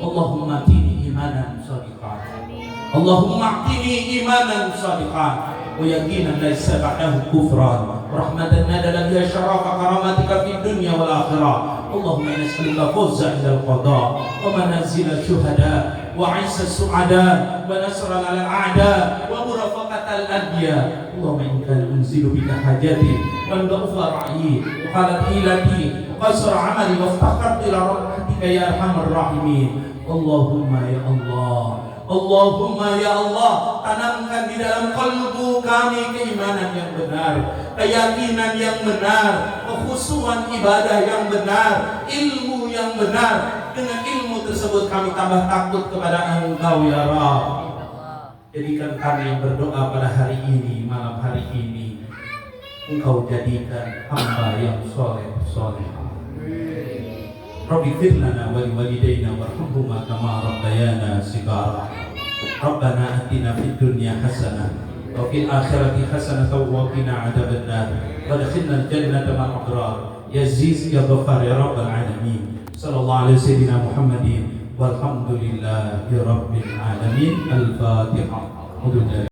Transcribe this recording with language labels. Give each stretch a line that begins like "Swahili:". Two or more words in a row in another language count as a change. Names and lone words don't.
Arabic: اللهم آتني إيمانا صادقا، اللهم آتني إيمانا صادقا ويقينا ليس بعده كفرا، رحمة ننال بها شرف كرامتك في الدنيا والآخرة. اللهم نسألك الفوز عند القضاء ومنازل الشهداء وعيش السعداء ونصرا على الأعداء ومرافقة الأنبياء. اللهم إن كان أنزل بك حاجتي وضعف رأيي وقلت حيلتي وقصر عملي وافتقرت إلى رحمتك يا أرحم الراحمين. اللهم يا الله، اللهم يا الله,
Indonesian: tanamkan di dalam kalbu kami keimanan yang benar, keyakinan yang benar, kekhusyuan ibadah yang benar, ilmu yang benar. Dengan ilmu tersebut kami tambah takut kepada Engkau
Arabic: ya Rabb.
Indonesian: Jadikan kami yang berdoa pada hari ini, malam hari ini, Engkau jadikan hamba yang soleh.
Arabic: رب اغفر لنا ولوالدينا وارحمهما كما ربيانا صغارا. ربنا آتنا في الدنيا حسنة وفي الآخرة حسنة وقنا عذاب النار وأدخلنا الجنة مع الأبرار يا عزيز يا غفار يا رب العالمين. صلى الله عليه سيدنا محمد والحمد لله رب العالمين. Al-Fatihah.